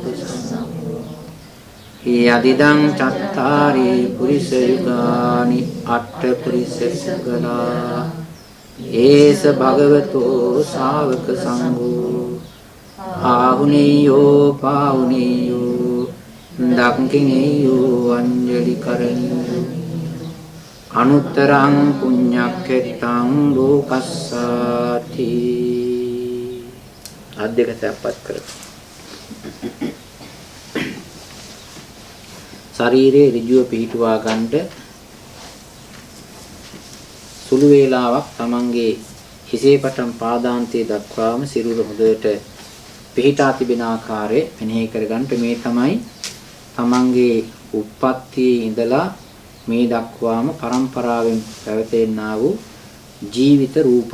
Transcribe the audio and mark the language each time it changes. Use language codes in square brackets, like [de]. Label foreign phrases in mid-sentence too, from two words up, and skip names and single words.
[pi] සංඝෝ යදිදං චත්තාරි පුරිස යුගානි අට්ඨ පුරිස සුගලා ඒස භගවතෝ ශාවක සංඝෝ ආහුනේයෝ පාහුනේයෝ දක්ඛිනේයෝ අංජලි කරණීයෝ අනුත්තරං පුඤ්ඤක්ඛෙත්තං ලෝකස්සාති [si] අධ්‍යක සම්පත් කර ශරීරයේ ඍජුව පිහිටුවා ගන්නට සුළු වේලාවක් තමන්ගේ හිසේ පටන් පාදාන්තයේ දක්වාම සිරුර හොඳට පිහිටා තිබෙන ආකාරය මෙනෙහි කරගන්නට මේ තමයි තමන්ගේ උප්පත්තියේ ඉඳලා මේ දක්වාම පරම්පරාවෙන් පැවතෙනා වූ ජීවිත රූප.